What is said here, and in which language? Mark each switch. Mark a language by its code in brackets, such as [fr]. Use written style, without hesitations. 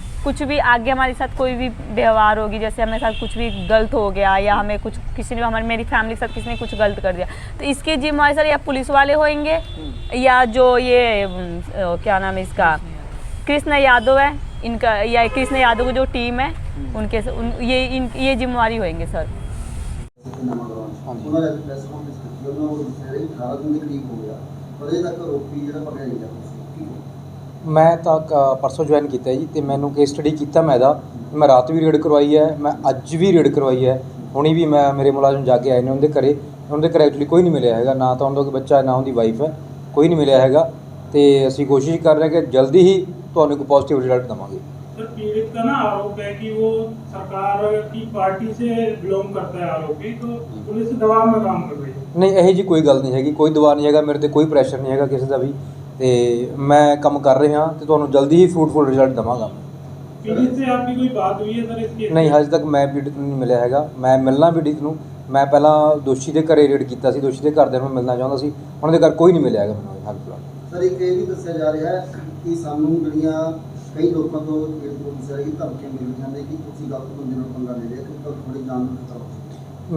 [hi] कुछ भी आगे हमारे साथ कोई भी व्यवहार होगी, जैसे हमारे साथ कुछ भी गलत हो गया या हमें कुछ किसी ने हमारी मेरी फैमिली के साथ किसी ने कुछ गलत कर दिया, तो इसके जिम्मेवार सर या पुलिस वाले होंगे या जो ये क्या नाम है इसका कृष्ण यादव है इनका, या कृष्ण यादव की जो टीम है उनके ये जिम्मेवारी होंगे सर। [pa] ਉਹਨਾਂ ਨੇ ਪ੍ਰੈਸ ਕਾਨਫਰੰਸ ਕੀਤੀ, ਉਹਨਾਂ ਨੂੰ ਦੱਸਿਆ ਕਿ 18 ਦਿਨ ਦੇ ਕਰੀਬ ਹੋ ਗਿਆ ਪਰ ਅਜੇ ਤੱਕ ਆਰੋਪੀ ਜਿਹੜਾ ਪਕੜਿਆ ਨਹੀਂ ਗਿਆ। ਕੀ ਕਹੋ? ਮੈਂ ਤਾਂ ਪਰਸੋਂ ਜੁਆਇਨ ਕੀਤਾ ਜੀ ਤੇ ਮੈਨੂੰ ਕੇਸ ਸਟੱਡੀ ਕੀਤਾ ਮੈਂ ਇਹਦਾ। ਮੈਂ ਰਾਤ ਵੀ ਰੇਡ ਕਰਵਾਈ ਹੈ, ਮੈਂ ਅੱਜ ਵੀ ਰੇਡ ਕਰਵਾਈ ਹੈ, ਹੁਣੀ ਵੀ ਮੈਂ ਮੇਰੇ ਮੁਲਾਜ਼ਮ ਜਾ ਕੇ ਆਏ ਨੇ ਉਹਦੇ ਘਰੇ। ਉਹਦੇ ਘਰੇ ਐਕਚੁਅਲੀ ਕੋਈ ਨਹੀਂ ਮਿਲਿਆ ਹੈਗਾ, ਨਾ ਤਾਂ ਉਹਦਾ ਕੋਈ ਬੱਚਾ ਨਾ ਉਹਦੀ ਵਾਈਫ ਹੈ, ਕੋਈ ਨਹੀਂ ਮਿਲਿਆ ਹੈਗਾ। ਤੇ ਅਸੀਂ ਕੋਸ਼ਿਸ਼ ਕਰ ਰਹੇ ਕਿ ਜਲਦੀ ਹੀ ਤੁਹਾਨੂੰ ਕੋਈ ਪੋਜ਼ਿਟਿਵ ਰਿਜ਼ਲਟ ਦੇਵਾਂਗੇ। [hi] सर पीड़ित का ना आरोप है कि वो सरकार की पार्टी से बिलोंग करता है आरोपी, तो पुलिस दबाव में काम कर रही है। [pa] ਨਹੀਂ ਇਹੋ ਜੀ ਕੋਈ ਗੱਲ ਨਹੀਂ ਹੈਗੀ, ਕੋਈ ਦਬਾਅ ਨਹੀਂ ਹੈਗਾ, ਮੇਰੇ ਤੇ ਕੋਈ ਪ੍ਰੈਸ਼ਰ ਨਹੀਂ ਹੈਗਾ ਕਿਸੇ ਦਾ ਵੀ। ਤੇ ਮੈਂ ਕੰਮ ਕਰ ਰਿਹਾ ਤੇ ਤੁਹਾਨੂੰ ਜਲਦੀ ਹੀ ਫਰੂਟਫੁਲ ਰਿਜ਼ਲਟ ਦੇਵਾਂਗਾ। [hi] पीड़ित से आपकी कोई बात हुई है सर इसके? [pa] ਨਹੀਂ ਹਜੇ ਤੱਕ ਮੈਂ ਪੀੜਤ ਨੂੰ ਨਹੀਂ ਮਿਲਿਆ ਹੈਗਾ। ਮੈਂ ਮਿਲਣਾ ਪੀੜਤ ਨੂੰ, ਮੈਂ ਪਹਿਲਾਂ ਦੋਸ਼ੀ ਦੇ ਘਰੇ ਰੇਡ ਕੀਤਾ ਸੀ, ਦੋਸ਼ੀ ਦੇ ਘਰਦਿਆਂ ਨੂੰ ਮਿਲਣਾ ਚਾਹੁੰਦਾ ਸੀ, ਉਹਨਾਂ ਦੇ ਘਰ ਕੋਈ ਨਹੀਂ ਮਿਲਿਆ ਹੈਗਾ ਮੈਨੂੰ ਹਾਲ ਫਿਲਹਾਲ। ਸਰ ਇੱਕ ਇਹ ਵੀ ਦੱਸਿਆ ਜਾ ਰਿਹਾ ਹੈ ਕਿ ਸਾਨੂੰ ਜਿਹੜੀਆਂ ਕਈ ਲੋਕਾਂ ਤੋਂ ਇਹ ਦੱਸਿਆ ਕਿ ਧਮਕੀਆਂ ਮਿਲ ਜਾਂਦੇ ਕਿ ਤੁਸੀਂ ਗਲਤ ਬੰਦੇ ਨਾਲ ਪੰਗਾ ਲੈ ਲਿਆ, ਕਿ ਤੁਹਾਡੀ ਜਾਨ ਨੂੰ ਖਤਰਾ ਹੋ ਸਕਦਾ।